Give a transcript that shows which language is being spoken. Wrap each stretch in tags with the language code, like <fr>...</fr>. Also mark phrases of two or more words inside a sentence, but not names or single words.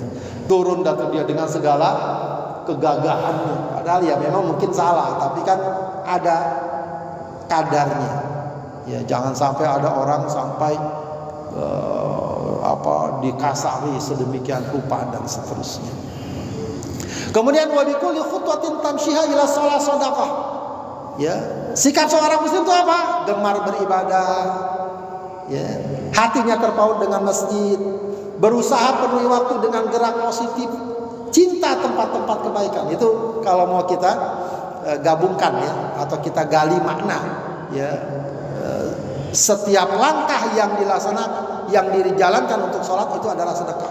<id>Turun datang dia dengan segala kegagahannya. Padahal ya memang mungkin salah, tapi kan ada kadarnya. Ya, jangan sampai ada orang sampai dikasari sedemikian rupa dan seterusnya.</id> <ar>Kemudian وبكل خطوة تمشيها إلى الصلاة صدقة.</ar> <id>Ya, sikap seorang muslim itu apa? Gemar beribadah. Ya, hatinya terpaut dengan masjid, berusaha penuhi waktu dengan gerak positif, cinta tempat-tempat kebaikan. Itu kalau mau kita gabungkan, ya, atau kita gali makna, ya, setiap langkah yang dilaksanakan, yang dijalankan untuk sholat itu adalah sedekah.</id>